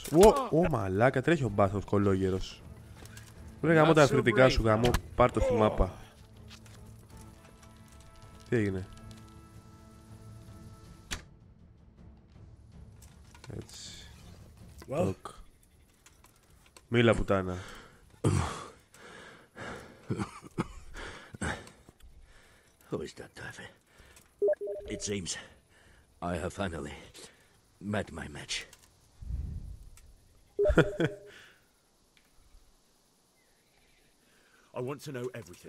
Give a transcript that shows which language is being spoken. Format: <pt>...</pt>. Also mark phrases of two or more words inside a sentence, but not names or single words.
<el>Ω μαλάκα, τρέχει ο μπάσταρδος κολόγερος. Βρε γάμω τα αφριτικά σου, γάμω. Πάρ' το στη μάπα. Τι έγινε? Έτσι. Μίλα πουτάνα.</el> <en>Who is that driver? It seems I have finally met my match. I want to know everything.</en>